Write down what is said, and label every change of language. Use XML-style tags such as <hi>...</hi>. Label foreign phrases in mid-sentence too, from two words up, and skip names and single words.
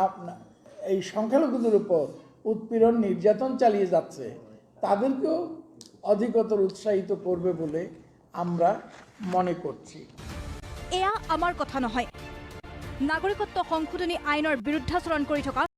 <bn>এই সংখ্যালঘুদের উপর উৎপীড়ন নির্যাতন চালিয়ে যাচ্ছে তাদেরকেও অধিকতর উৎসাহিত করবে বলে আমরা মনে করছি</bn> <as>এয়া আমাৰ কথা নহয় নাগৰিকত্ব সংশোধনী আইনৰ বিৰুদ্ধাচৰণ কৰি থকা</as>